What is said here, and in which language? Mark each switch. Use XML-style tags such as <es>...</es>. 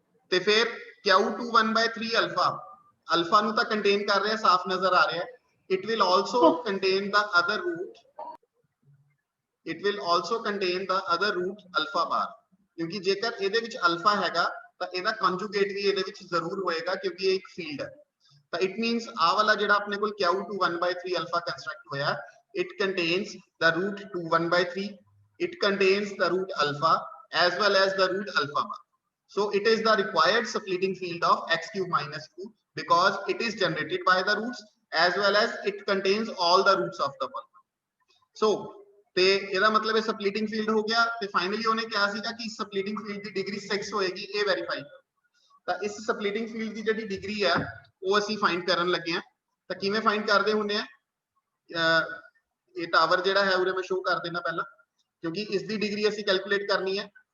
<pa>ਤੇ ਫਿਰ q2 1/3 alpha ਨੂੰ ਤਾਂ ਕੰਟੇਨ ਕਰ ਰਿਹਾ, ਸਾਫ਼ ਨਜ਼ਰ ਆ ਰਿਹਾ।</pa> <en>it will also contain the other root, it will also contain the other root alpha bar,</en> <pa>ਕਿਉਂਕਿ ਜੇਕਰ ਇਹਦੇ ਵਿੱਚ ਅਲਫਾ ਹੈਗਾ ਤਾਂ ਇਹਦਾ ਕੰਜੂਗੇਟ ਵੀ ਇਹਦੇ ਵਿੱਚ ਜ਼ਰੂਰ ਹੋਏਗਾ ਕਿਉਂਕਿ ਇਹ ਇੱਕ ਫੀਲਡ ਹੈ। ਤਾਂ ਇਟ ਮੀਨਸ ਆ ਵਾਲਾ ਜਿਹੜਾ ਆਪਣੇ ਕੋਲ q2 1/3 ਅਲਫਾ ਕੰਸਟਰਕਟ ਹੋਇਆ,</pa> <en>it contains the root 2 1/3, it contains the root alpha as well as the root alpha bar। so it is the required splitting field of x cube minus 2 because it is generated by the roots as well as it contains all the roots of the polynomial।</en> <pa>so ਤੇ ਇਹਦਾ ਮਤਲਬ ਇਹ ਸਪਲਿਟਿੰਗ field ਹੋ ਗਿਆ। ਤੇ finally ਉਹਨੇ ਕਿਹਾ ਸੀਗਾ ਕਿ ਸਪਲਿਟਿੰਗ ਫੀਲਡ ਦੀ ਡਿਗਰੀ 6 ਹੋਏਗੀ, ਇਹ ਵੈਰੀਫਾਈ ਕਰੋ। ਤਾਂ ਇਸ ਸਪਲਿਟਿੰਗ ਫੀਲਡ ਦੀ ਜਿਹੜੀ ਡਿਗਰੀ ਹੈ ਉਹ ਅਸੀਂ ਫਾਈਂਡ ਕਰਨ ਲੱਗੇ ਆ। ਤਾਂ ਕਿਵੇਂ ਫਾਈਂਡ ਕਰਦੇ ਹੁੰਦੇ ਆ, ਇਹ ਟਾਵਰ ਜਿਹੜਾ ਹੈ ਉਰੇ ਮੈਂ ਸ਼ੋ ਕਰ ਦੇਣਾ ਪਹਿਲਾਂ, ਕਿਉਂਕਿ ਇਸ ਦੀ ਡਿਗਰੀ ਅਸੀਂ ਕੈਲਕੂਲੇਟ ਕਰਨੀ ਹੈ।</pa>